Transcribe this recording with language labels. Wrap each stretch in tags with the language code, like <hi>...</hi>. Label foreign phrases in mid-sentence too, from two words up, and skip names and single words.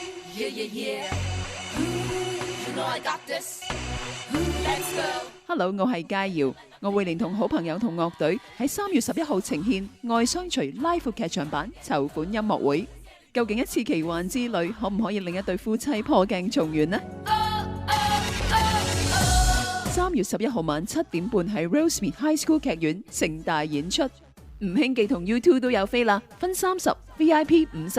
<en>Yeah, yeah, yeah. You know I got this. Let's go. Hello，</en> <yue>我係佳瑤，我會連同好朋友同樂隊喺3月11號呈獻《愛相隨》Live 劇場版籌款音樂會。究竟一次奇幻之旅可唔可以令一對夫妻破鏡重圓呢？3月11號晚7點半喺 Rosemead High School 劇院盛大演出，吳興記同 U2 都有飛啦，分30 VIP 50。</yue>